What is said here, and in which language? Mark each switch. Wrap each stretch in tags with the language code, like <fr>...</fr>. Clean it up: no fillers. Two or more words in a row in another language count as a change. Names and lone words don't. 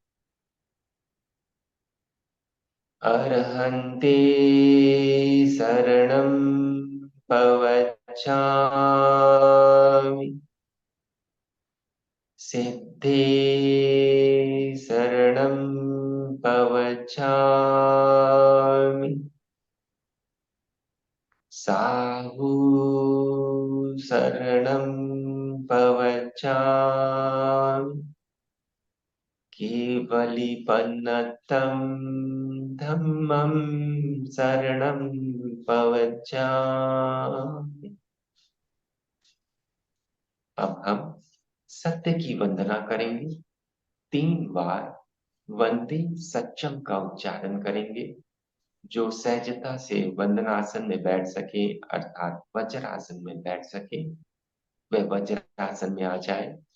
<pra>अर्हन्ते शरणं पवचामि, सिद्धे शरणं पवचामि, साहु शरणं पवचामि, केवलीपन्नतं धम्मं शरणं प्रव्रजामि।</pra> <hi>अब हम सत्य की वंदना करेंगे। 3 बार वंदे सत्यम का उच्चारण करेंगे। जो सहजता से वंदनासन में बैठ सके अर्थात वज्रासन में बैठ सके वह वज्रासन में आ जाए।</hi>